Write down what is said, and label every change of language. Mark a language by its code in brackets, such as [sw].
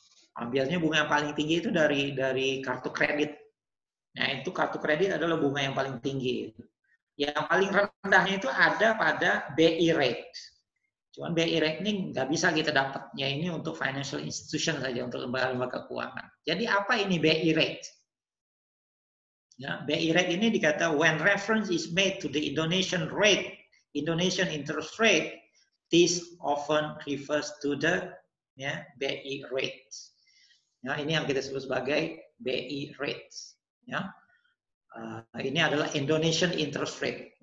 [id] Biasanya bunga yang paling tinggi itu dari kartu kredit. Nah, itu kartu kredit adalah bunga yang paling tinggi. Yang paling rendahnya itu ada pada BI rate. Cuman BI rate ini nggak bisa kita dapatnya ini untuk financial institution saja, untuk lembaga-lembaga keuangan. Jadi apa ini BI rate? Ya, BI rate ini dikata [en] when reference is made to the Indonesian rate, Indonesian interest rate, this often refers to the, ya, BI rate. [id] Ya, ini yang kita sebut sebagai BI rate. Ya. Ini adalah Indonesian interest rate.